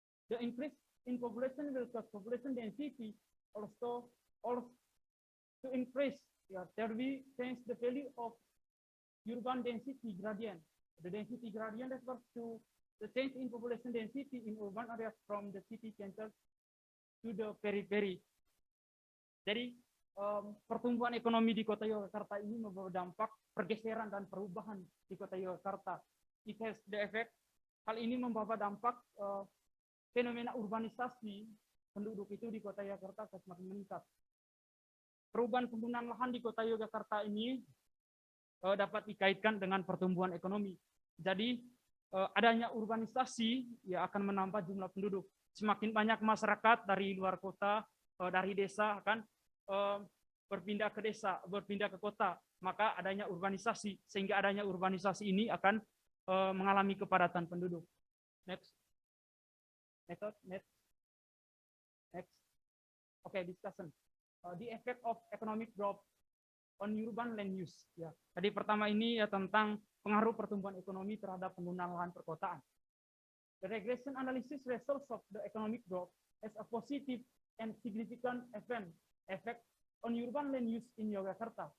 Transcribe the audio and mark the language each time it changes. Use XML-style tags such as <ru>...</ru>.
<en>The increase in population will cause population density also to increase. There we change the value of urban density gradient. The density gradient refers to the change in population density in urban areas from the city center to the periphery.</en> <id>Jadi pertumbuhan ekonomi di kota Yogyakarta ini membawa dampak pergeseran dan perubahan di kota Yogyakarta.</id> <en>It has the effect.</en> <id>Hal ini membawa dampak fenomena urbanisasi penduduk itu di kota Yogyakarta semakin meningkat. Perubahan penggunaan lahan di kota Yogyakarta ini dapat dikaitkan dengan pertumbuhan ekonomi. Jadi adanya urbanisasi ya akan menambah jumlah penduduk. Semakin banyak masyarakat dari luar kota, dari desa akan berpindah ke desa, berpindah ke kota, maka adanya urbanisasi, sehingga adanya urbanisasi ini akan mengalami kepadatan penduduk. Next.</id> <en>Okay, discussion. The effect of economic growth on urban land use.</en> <id>Ya. Tadi pertama ini ya tentang pengaruh pertumbuhan ekonomi terhadap penggunaan lahan perkotaan.</id> <en>The regression analysis results of the economic growth as a positive and significant effect on urban land use in Yogyakarta.</en>